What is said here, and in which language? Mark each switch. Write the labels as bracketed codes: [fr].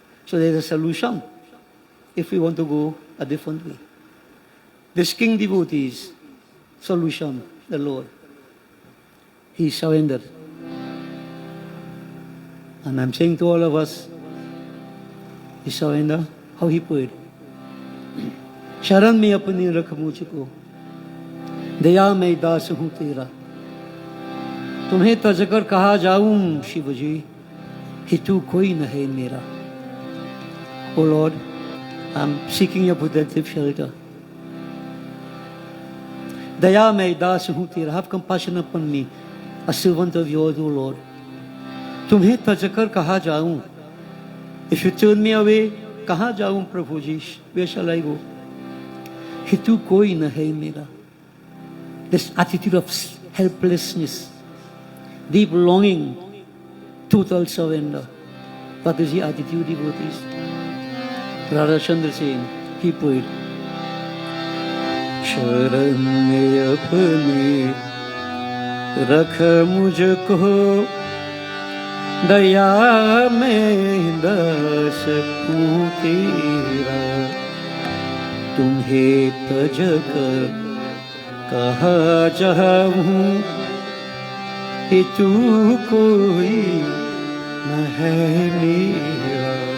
[en] So there's a solution if we want to go a different way. This king devotee's solution, the Lord, he surrendered. And I'm saying to all of us, he surrendered. How he prayed. [hi] शरण में अपनी रख मुझको, दया में दास हूँ तेरा, तुम्हें तजकर कहा जाऊं शिव जी, हितू कोई न है मेरा. [en] Oh Lord, I'm seeking your protective shelter. [hi] दया में दास हूँ तेरा. [en] Have compassion upon me, a servant of yours, O Lord. [hi] तुम्हें तजकर कहा जाऊं. [en] If you turn me away, [hi] कहाँ जाऊं प्रभु जी? [en] Where shall I go? [hi] हितू कोई न है मेरा. [en] This attitude of helplessness, deep longing, total surrender. That is the attitude, devotees. [hi] Radha Chandra [en] saying, he prayed, [hi] शरण में अपने रख मुझको, दया में दास हूँ तेरा, तुम्हें तज कर कहा जाऊं, हितू कोई न है मेरा.